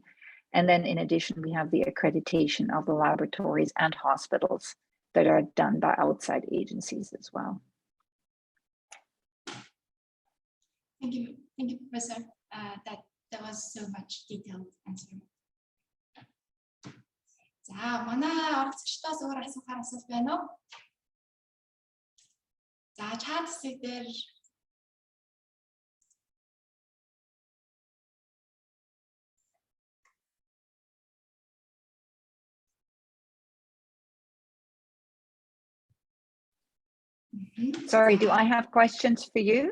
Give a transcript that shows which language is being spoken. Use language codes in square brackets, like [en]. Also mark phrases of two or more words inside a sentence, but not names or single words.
[en] And then in addition, we have the accreditation of the laboratories and hospitals that are done by outside agencies as well. Thank you, Professor. That was so much detailed answer. [mn] За, манай оролцогчдоос өөр асуухаар асуулт байна уу? За, чат хэсэг дээр [en] Sorry, do I have questions for you?